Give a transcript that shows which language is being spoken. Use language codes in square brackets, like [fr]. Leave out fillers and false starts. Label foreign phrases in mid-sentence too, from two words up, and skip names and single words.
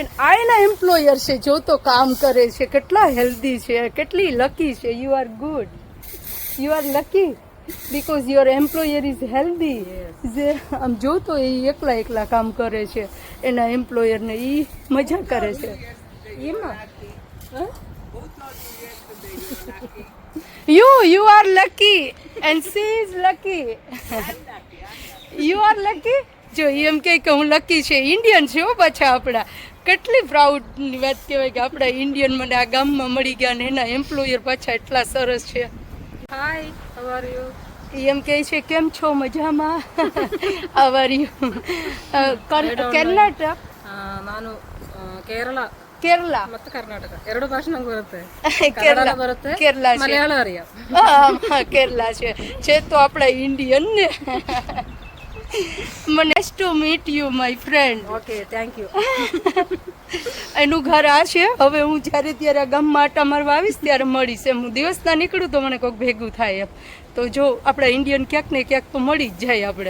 [gu] આ એના એમ્પ્લોયર છે, જો તો કામ કરે છે. કેટલા હેલ્ધી છે, કેટલી લકી છે. [en] You are good, you are lucky because your employer is healthy. [gu] જે આમ જો તો એ એકલા કામ કરે છે, એના એમ્પ્લોયરને એ મજા કરે છે. [en] You are lucky and she is lucky. You are lucky. [gu] જો એમ કે હું લકી છે, ઇન્ડિયન છે હો પાછા આપણા. કેટલી પ્રાઉડની વાત કહેવાય કે આપણા ઇન્ડિયન મને આ ગામમાં મળી ગયા ને એના એમ્પ્લોયર પાછા એટલા સરસ છે. હાય, [en] How are you? [gu] એમ કહે છે કેમ છો, મજામાં? [en] How are you? Karnataka? [kn] ನಾನು ಕೇರಳ ಮತ್ತೆ ಕರ್ನಾಟಕ 2 ಭಾಷೆ ನಂಗೆ ಬರುತ್ತೆ. ಕೇರಳ ಬರುತ್ತೆ, [gu] ಕೇರಳ છે. [ml] മലയാള അറിയ. [gu] હા, કેરલા છે તો આપણા ઇન્ડિયન ને. [en] Nice to meet you my friend. Okay, thank you. [gu] એનું ઘર આ છે. હવે હું જ્યારે ત્યારે આ ગામમાં આટા મારવા આવીશ ત્યારે મળીશ. એમ હું દિવસના નીકળું તો મને કોઈક ભેગું થાય એમ. તો જો આપણા ઇન્ડિયન ક્યાંક ને ક્યાંક તો મળી જ જાય આપણે.